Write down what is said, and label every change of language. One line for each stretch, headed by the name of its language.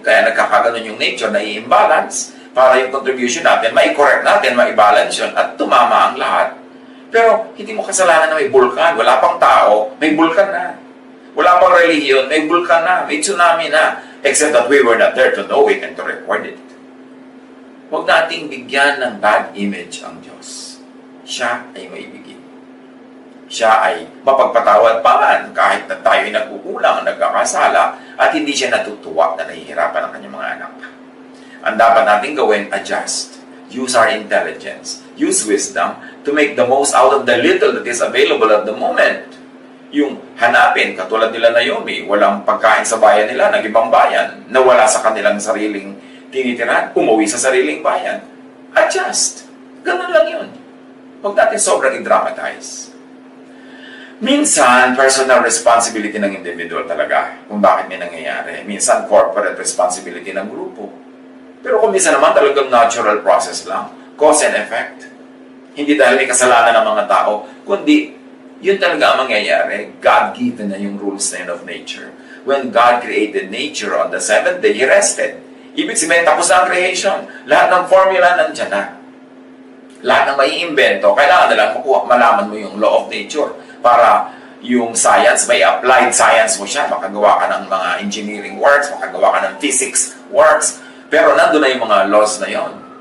Filipino: Kaya nagkakaganon yung nature na i-imbalance para yung contribution natin, mai-correct natin, mai-balance yun, at tumama ang lahat. Pero hindi mo kasalanan na may bulkan. Wala pang tao, may bulkan na. Wala pang relihiyon, may bulkan na, may tsunami na.
English: Except that we were not there to know it and to record it.
Filipino: Huwag nating bigyan ng bad image ang Diyos. Siya ay maibigin. Siya ay mapagpatawad pa man kahit na tayo ay nagkukulang, nagkakasala, at hindi siya natutuwa na nahihirapan ang kanyang mga anak. Ang dapat natin gawin, adjust.
English: Use our intelligence. Use wisdom to make the most out of the little that is available at the moment.
Filipino: Yung hanapin, katulad nila Naomi, walang pagkain sa bayan nila, ng ibang bayan, na wala sa kanilang sariling tinitirahan, umuwi sa sariling bayan. Adjust. Ganun lang yun. Huwag natin sobrang i-dramatize. Minsan, personal responsibility ng individual talaga kung bakit may nangyayari. Minsan, corporate responsibility ng grupo. Pero kung minsan naman talagang natural process lang,
English: cause and effect.
Filipino: Hindi dahil may kasalanan ng mga tao, kundi yun talaga ang mangyayari. God-given na yung rules na yun of nature.
English: When God created nature on the seventh day, He rested.
Filipino: Ibig sabihin, tapos na ang creation. Lahat ng formula nandyan na. Lahat ng may invento, kailangan na lang malaman mo yung law of nature para yung science, may applied science mo siya, makagawa ka ng mga engineering works, makagawa ka ng physics works, pero nandun na yung mga laws na yon.